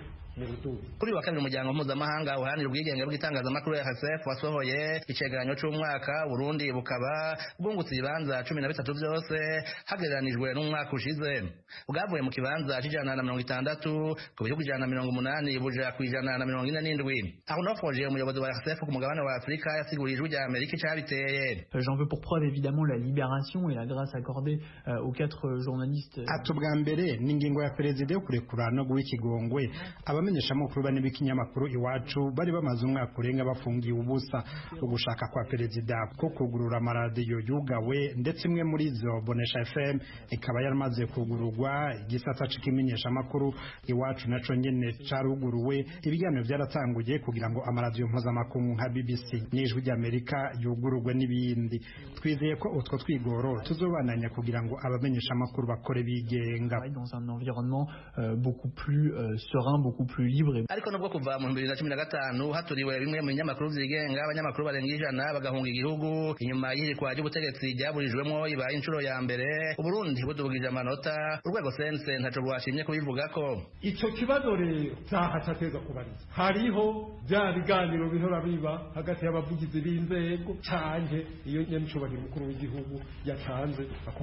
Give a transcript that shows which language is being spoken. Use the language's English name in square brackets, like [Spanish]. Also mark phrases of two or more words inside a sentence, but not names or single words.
[Rundi] kuri wa kabiri umuryango mpuzamahanga uharanira ubwigenge bw'itangazamakuru RSF wasohoye icegeranyo c'umwaka Burundi bukaba bwungutse ibibanza 13 byose hagereranijwe n'umwaka ushize. Bwavuye mu kibanza c'160 ku bihugu 180 buja ku 147. Arnaud Froger, umuyobozi wa RSF ku mugabane wa Afrika, yasiguriye Ijwi ry'Amerika icabiteye. [French] J'en veux pour preuve évidemment la libération et la grâce accordée aux 4 journalistes. [Rundi] Atubwa mbere n'ingingo ya perezida yo kurekura no guha ikigongwe abamenyeshamakuru bane b'ikinyamakuru Iwacu bari bamaze umwaka urenga bafungiye ubusa. Ugushaka kwa perezida ko kugurura amaradiyo yugawe ndetse imwe muri zo Bonesha FM ikaba yaramaze kugururwa. Igisata c'ikimenyeshamakuru Iwacu naco nyene caruguruwe. Ibiganiro byaratanguye kugira ngo amaradiyo mpuzamakungu nka BBC n'Ijwi ry'Amerika yugururwe n'ibindi. Twizeye ko utwo twigoro tuzobananya kugira ngo abamenyeshamakuru bakore bigenga [French] dans un environnement beaucoup plus serein, beaucoup plus libre. [Rundi] Ariko nubwo kuva mu 2015 haturiwe bimwe mu binyamakuru vyigenga, abanyamakuru barenga 100 bagahunga igihugu inyuma y'irikwa ry'ubutegetsi ryaburijwemo ibaye inshuro ya mbere. Uburundi budugije amanota, urwego CNC ntaco rwashimye kubivugako. Ico kibazo rero cyahateza kubariza, hariho bya biganiro bihora biba hagati y'abavugizi b'inzego canke iyo nyencubahiro mukuru w'igihugu yatanze ako kanya.